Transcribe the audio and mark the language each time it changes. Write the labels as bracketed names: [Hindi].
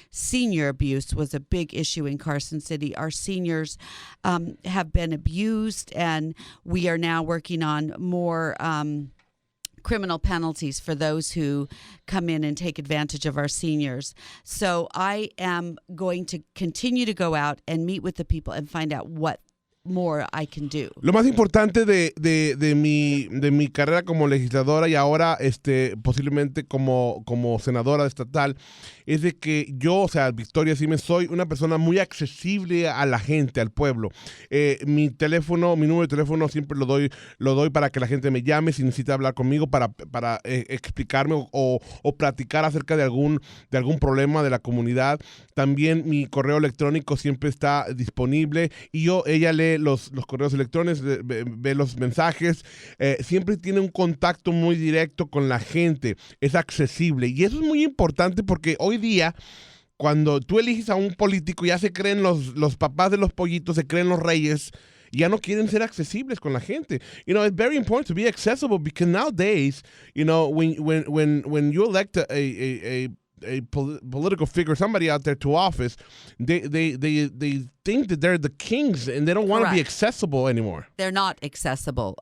[English] Senior abuse was a big issue in Carson City. Our seniors have been abused, and we are now working on more criminal penalties for those who come in and take advantage of our seniors. So I am going to continue to go out and meet with the people and find out what more I can do. [Spanish] Lo más importante de mi carrera como legisladora y ahora posiblemente como senadora estatal es de que yo, o sea, Victoria Seaman, soy una persona muy accesible a la gente, al pueblo. Mi número de teléfono siempre lo doy para que la gente me llame si necesita hablar conmigo para explicarme o platicar acerca de algún problema de la comunidad. También mi correo electrónico siempre está disponible y ella lee los correos electrónicos, ve los mensajes, siempre tiene un contacto muy directo con la gente, es accesible y eso es muy importante porque hoy día cuando tú eliges a un político ya se creen los papás de los pollitos, se creen los reyes, ya no quieren ser accesibles con la gente. [English] It's very important to be accessible because nowadays, when you elect a political figure, somebody out there to office, they think that they're the kings and they don't want to be accessible anymore. They're not accessible.